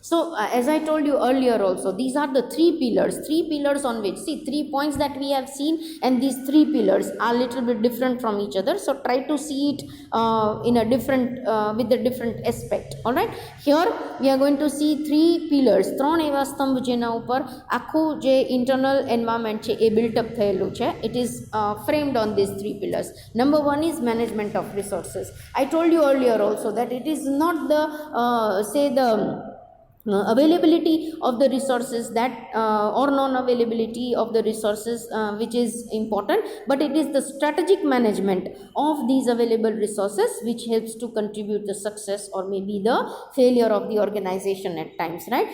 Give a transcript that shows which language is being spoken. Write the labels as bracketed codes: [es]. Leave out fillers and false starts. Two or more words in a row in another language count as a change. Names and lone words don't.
[en] So as I told you earlier also, these are the three pillars on which, see, 3 points that we have seen, and these three pillars are little bit different from each other. So try to see it in a different with a different aspect. All right, here we are going to see three pillars, [gu] ત્રણ એવા સ્તંભ જેના ઉપર આખું જે [en] internal environment [gu] છે એ [en] built up [gu] થયેલું છે. [en] It is framed on these three pillars. Number one is management of resources. I told you earlier also that it is not the availability of the resources that or non-availability of the resources which is important, but it is the strategic management of these available resources which helps to contribute the success or maybe the failure of the organization at times, right?